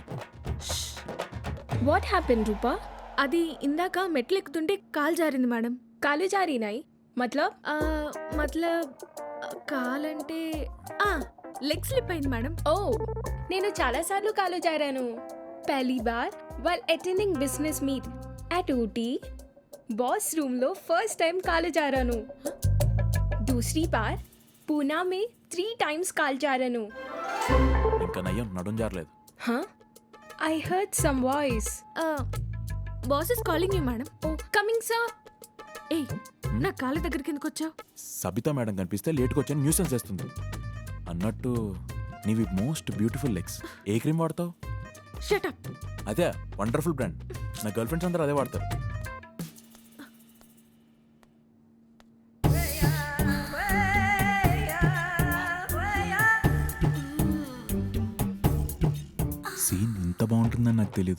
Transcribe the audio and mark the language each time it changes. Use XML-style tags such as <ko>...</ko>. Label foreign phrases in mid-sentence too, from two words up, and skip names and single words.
<en>What happen రూపా?</en> <te>అది ఇందాక మెట్లు ఎక్కుతుంటే కాలు జారింది మేడం. కాలు జారినాయి మతలబ్? మతలబ్ కాలంటే</te> <en>leg slip</en> <te>అయింది మేడం. ఓ, నేను చాలా సార్లు కాలు జారాను.</te> <hi>पहली बार</hi> <en>while attending business meet at ఊటీ boss room</en> <te>లో</te> <en>first time</en> <te>కాలు జారాను.</te> <hi>दूसरी बार पूना में 3 times</hi> <te>కాలు జారాను. ఇంకా నయ్యం నడుం జారలేదు.</te> <en>Huh? I heard some voice. Boss is calling you madam. Oh, coming sir.</en> <te>ఏయ్, నా కాళ్ళ దగ్గరికి ఎందుకు వచ్చావు? సబితా మేడం కనిపిస్తే లేట్గా వచ్చాను న్యూసెన్స్ చేస్తుంది. అన్నట్టు నీవి</te> <en>most beautiful legs.</en> <te>ఏ క్రీమ్ వాడతావు?</te> <en>Shut up.</en> <te>అదే</te> <en>wonderful brand.</en> <te>నా</te> <en>girl friends</en> <te>అందరూ అదే వాడతారు. సీన్ ఇంత బాగుంటుందని నాకు తెలియదు.</te>